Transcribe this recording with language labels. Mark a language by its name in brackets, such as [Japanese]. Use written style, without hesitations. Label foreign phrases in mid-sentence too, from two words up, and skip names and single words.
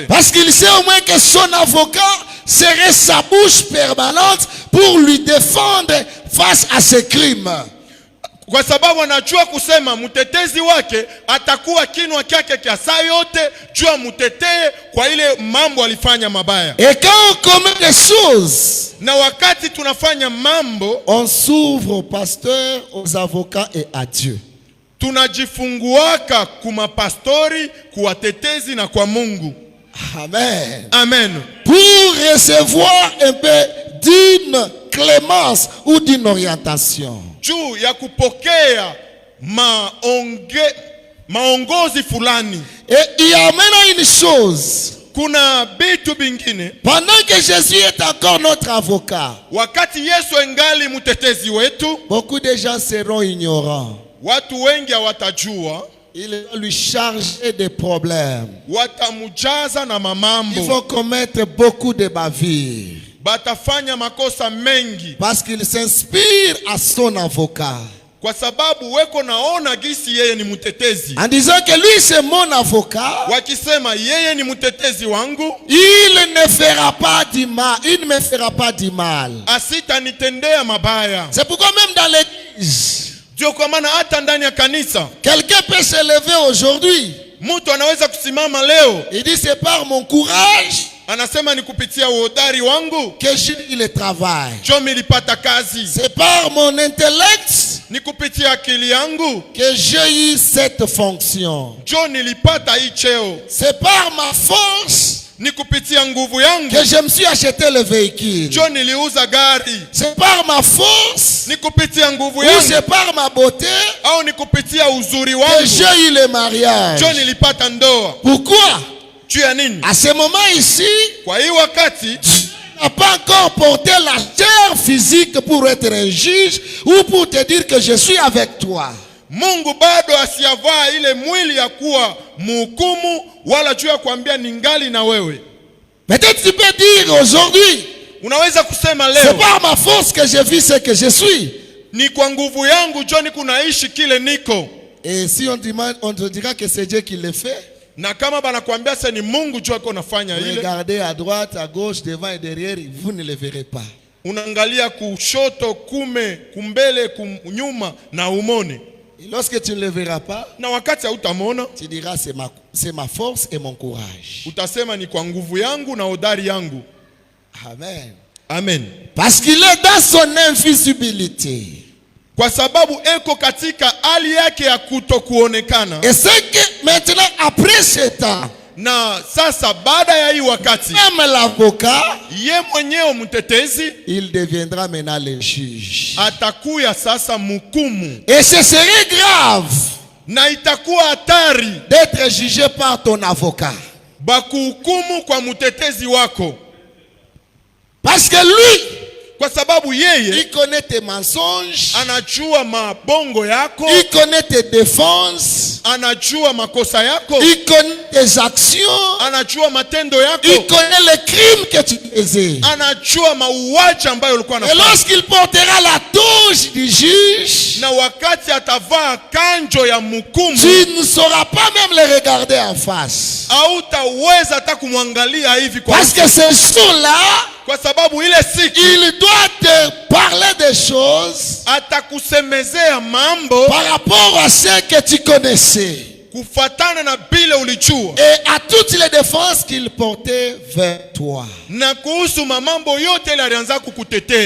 [French] Parce qu'il sait au moins que son avocat serait sa bouche permanente pour lui défendre face à ses crimes. [Swahili] kwa sababu anajua kusema mtetezi wake atakuwa kinwa kyake kia saa yote jua mtetee kwa ile mambo alifanya mabaya. [French] Et quand on commet des choses, [Swahili] Na wakati tunafanya mambo, [French] on s'ouvre au pasteur, aux avocats et à Dieu. [Swahili] tunajifunguaka kumapastori, kuwatetezi na kwa Mungu. [French] Amen. [Swahili] Amen. [French] Pour recevoir un peu d'une clémence ou d'une orientation. [Swahili] Juu ya kupokea maongozi fulani. [French] Et il y a maintenant une chose. [Swahili] Kuna bitu bingine, [French] Pendant que Jésus est encore notre avocat, [Swahili] wakati Yesu engali mtetezi wetu, [French] beaucoup de gens seront ignorants. [Swahili] watu wengi hawatajua, [French] Il va lui charger des problèmes. [Swahili] watamujaza na [French] Ils [Swahili] mamambo, [French] vont commettre beaucoup de bavures. [Swahili] batafanya makosa mengi [French] Parce qu'il s'inspire à son avocat. [Swahili] kwa sababu weko naona gisi yeye ni mtetezi, [French] En disant que lui c'est mon avocat, [Swahili] wakisema yeye ni mtetezi wangu, [French] il ne fera pas du mal. Il ne me fera pas du mal. [Swahili] asitanitendea mabaya. [French] C'est pourquoi même dans l'église, [Swahili] Ndio kwa maana hata ndani ya kanisa [French] quelqu'un peut se lever aujourd'hui [Swahili] Mtu anaweza kusimama leo, [French] il dit c'est par mon courage [Swahili] anasema ni kupitia uhodari wangu [French] que j'ai eu le travail. [Swahili] ndio nilipata kazi, [French] C'est par mon intellect [Swahili] ni kupitia akili yangu [French] que j'ai eu cette fonction. [Swahili] ndio nilipata hii cheo, [French] C'est par ma force [Swahili] ni kupitia nguvu yangu [French] que je me suis acheté le véhicule. [Swahili] ndio niliuza gari, [French] C'est par ma force [Swahili] ni kupitia nguvu [French] ou [Swahili] yangu [French] c'est par ma beauté [Swahili] au ni kupitia uzuri [French] que [Swahili] wangu [French] j'ai eu le mariage. [Swahili] ndio nilipata ndoa. [French] Pourquoi? [Swahili] Juu ya nini? [French] À ce moment ici, [Swahili] Kwa hii wakati [French] n'a pas encore porté la chair physique pour être un juge ou pour te dire que je suis avec toi. [Swahili] Mungu bado asiyavaa ile mwili ya kuwa mhukumu, wala juu ya kuambia ningali na wewe. [French] Peut-être tu peux dire aujourd'hui, [Swahili] Unaweza kusema [French] c'est [Swahili] leo, [French] par ma force que je vis ce que je suis. [Swahili] ni kwa nguvu yangu John kunaishi kile niko. [French] Et si on te dira que c'est Dieu qui le fait, [Swahili] Na kama banakuambia sasa ni Mungu juu yako nafanya ile, [French] regardez à droite, à gauche, devant et derrière, vous ne le verrez pas. [Swahili] unaangalia kushoto, kumbele, kunyuma na umone. [French] Et lorsque tu ne le verras pas, [Swahili] Na wakati hautamona, [French] tu diras c'est ma force et mon courage. [Swahili] utasema ni kwa nguvu yangu na hodari yangu. [French] Amen. [Swahili] Amen. [French] Parce qu'il est dans son invisibilité. [Swahili] Kwa sababu eko katika hali yake ya kutokuonekana. [French] Et c'est que maintenant, après ce temps, [Swahili] Na sasa baada ya hii wakati, [French] même l'avocat, [Swahili] ye mwenyewe mtetezi [French] il deviendra maintenant le juge. [Swahili] atakuya sasa mhukumu, [French] Et ce serait grave [Swahili] na itakuwa hatari [French] d'être jugé par ton avocat. [Swahili] bakuhukumu kwa mtetezi wako, [French] Parce que lui, [Swahili] kwa sababu yeye [French] il connaît tes mensonges, [Swahili] anajua mabongo yako, [French] il connaît tes défenses, [Swahili] anajua makosa yako, [French] il connaît tes actions, [Swahili] anajua matendo yako, [French] il connaît les crimes que tu faisais. [Swahili] anajua mauaji ambayo ulikuwa [French] Et [Swahili] unafanya. [French] lorsqu'il portera la toge du juge, [Swahili] Na wakati atavaa kanjo ya mhukumu, [French] tu ne sauras pas même le regarder en face. [Swahili] hautaweza hata kumwangalia hivi kwa [French] Parce [Swahili] uso. [French] que ce jour-là, [Swahili] Kwa sababu ile siku [French] il doit te parler des choses [Swahili] atakusemezea mambo [French] par rapport à ce que tu connaissais [Swahili] kufatana na bile ulijua, [French] et à toutes les défenses qu'il portait vers toi. [Swahili] na kuhusu mambo yote ile alianza kukutetea.